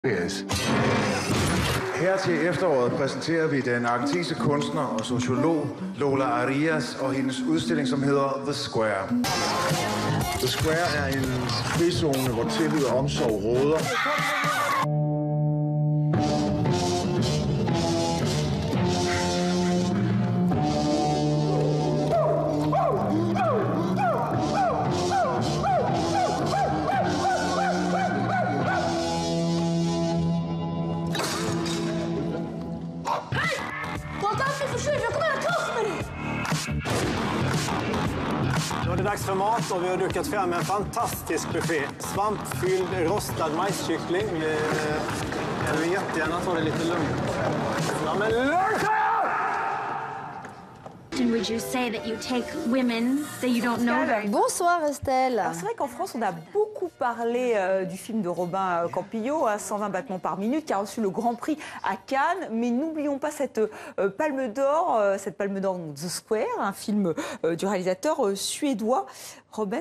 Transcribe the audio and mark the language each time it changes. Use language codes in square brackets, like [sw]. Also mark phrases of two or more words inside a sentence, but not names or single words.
[en] Yes. [da] Her til efteråret præsenterer vi den argentinske kunstner og sociolog Lola Arias og hendes udstilling, som hedder The Square. The Square er en frizone, hvor tillid og omsorg råder. [sv] Nu är det dags för mat och vi har dukat fram en fantastisk buffé. Svampfylld rostad majskyckling. Jag vill jättegärna ta det lite lugnt. Ja, men [en] Would you say that you take women that you don't know very well? [fr] Bonsoir Estelle. C'est vrai qu'en France, on a beaucoup parlé du film de Robin Campillo, 120 battements par minute, qui a reçu le Grand Prix à Cannes. Mais n'oublions pas cette Palme d'Or, The Square, un film du réalisateur suédois Robin